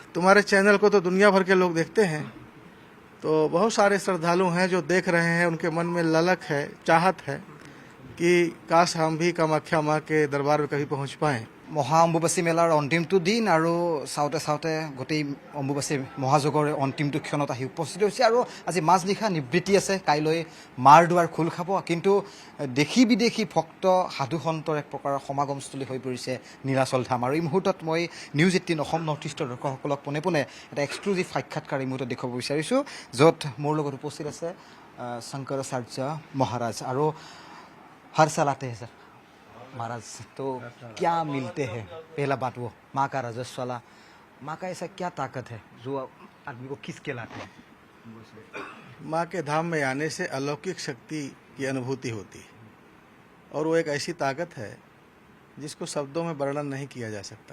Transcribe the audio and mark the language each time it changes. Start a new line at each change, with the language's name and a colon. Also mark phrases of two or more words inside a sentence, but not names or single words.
Hindi: तुम्हारे चैनल को तो दुनिया भर के लोग देखते हैं, तो बहुत सारे श्रद्धालु हैं जो देख रहे हैं, उनके मन में ललक है, चाहत है कि काश हम भी कामाख्या माँ के दरबार में कभी पहुँच पाएँ।
Assamese: মহা অম্বুবাচী মেলাৰ অন্তিমটো দিন আৰু চাওঁতে চাওঁতে গোটেই অম্বুবাচী মহাযজ্ঞৰ অন্তিমটো ক্ষণত আহি উপস্থিত হৈছে আৰু আজি মাজনিশা নিবৃত্তি আছে, কাইলৈ মাৰ দুৱাৰ খোল খাব। কিন্তু দেশী বিদেশী ভক্ত সাধু সন্তৰ এক প্ৰকাৰৰ সমাগমস্থলী হৈ পৰিছে নীলাচল ধাম। আৰু এই মুহূৰ্তত মই নিউজ 18 অসম নৰ্থ ইষ্টৰ দৰ্শকসকলক পোনে পোনে এটা এক্সক্লুজিভ সাক্ষাৎকাৰ এই মুহূৰ্তত দেখুৱাব বিচাৰিছোঁ, য'ত মোৰ লগত উপস্থিত আছে শংকৰাচাৰ্য মহাৰাজ।
Hindi: আৰু हर साल आते हैं सर महाराज, तो क्या मिलते हैं? पहला बात वो माँ का रजस्वला, माँ का ऐसा क्या ताकत है जो आदमी को खींच के लाते हैं? माँ के धाम में आने से अलौकिक शक्ति की अनुभूति होती है, और वो एक ऐसी ताकत है जिसको शब्दों में वर्णन नहीं किया जा सकता।